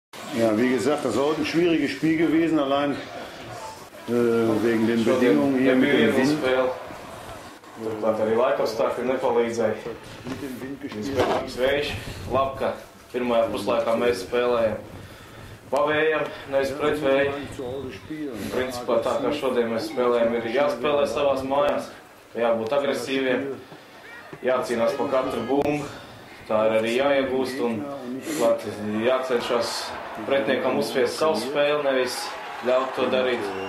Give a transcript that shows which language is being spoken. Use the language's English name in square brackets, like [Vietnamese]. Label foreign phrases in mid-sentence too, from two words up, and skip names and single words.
[German] Ja, wie gesagt, das ist heute ein schwieriges Spiel gewesen, allein wegen den Bedingungen hier mit dem Wind. [Latvian] Turklāt arī laikapstākļi nepalīdzēja. Spēcīgs vējš, labi, ka pirmajā puslaikā mēs spēlējam pa vējam, nevis pret vēju. Principā tā kā šodien mēs spēlējam, ir jāspēlē savās mājās, jābūt agresīviem, jācīnās pa katru bumbu, tā ir arī jāiegūst un jācenšas pretniekam uzspiest savu spēli, nevis ļaut to darīt.